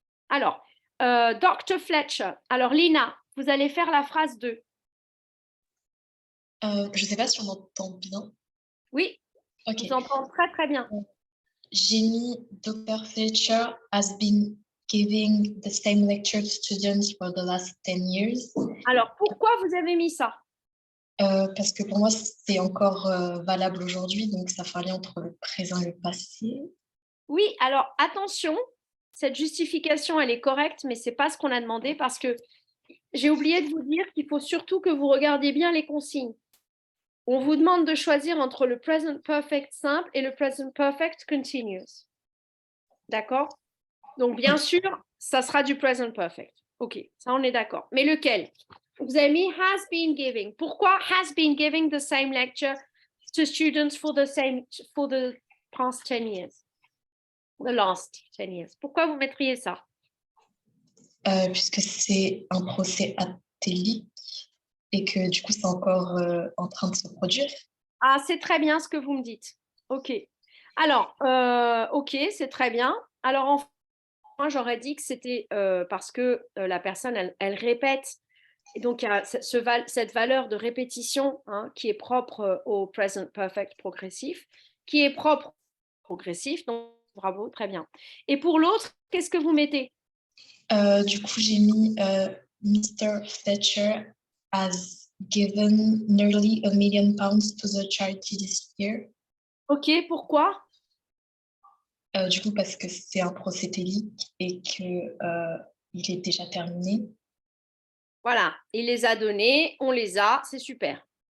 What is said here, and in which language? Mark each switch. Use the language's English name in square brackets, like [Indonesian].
[French] Alors, Dr. Fletcher. Alors, Lina, vous allez faire la phrase 2. Je ne sais pas si on entend bien. Oui, Ok. on entend très, très bien. J'ai mis Dr. [English] Fletcher has been giving the same lecture to students for the last 10 years. [French] Alors, pourquoi vous avez mis ça? Parce que pour moi, c'est encore valable aujourd'hui, donc ça fallait entre le présent et le passé. Oui, alors attention, cette justification, elle est correcte, mais ce n'est pas ce qu'on a demandé parce que j'ai oublié de vous dire qu'il faut surtout que vous regardiez bien les consignes. On vous demande de choisir entre le present perfect simple et le present perfect continuous. D'accord? Donc, bien sûr, ça sera du present perfect. OK, ça, on est d'accord. Mais lequel? Vous avez mis [English] has been giving. [French] Pourquoi [English] has been giving the same lecture to students for the past 10 years? The last 10 years. [French] Pourquoi vous mettriez ça? Puisque c'est un procès atypique et que du coup, c'est encore en train de se produire. Ah, c'est très bien ce que vous me dites. OK. Alors, OK, c'est très bien. Alors, moi, j'aurais dit que c'était parce que la personne, elle répète. Et donc, il y a cette valeur de répétition qui est propre au present perfect progressif, qui est propre au progressif. Donc, bravo, très bien. Et pour l'autre, qu'est-ce que vous mettez? Du coup, j'ai mis Mr. [English] Fletcher has given nearly £1 million to the charity this year. [French] OK, pourquoi? Du coup, parce que c'est un procès télique et qu'il est déjà terminé. Voilà, il les a donnés, on les a, c'est super.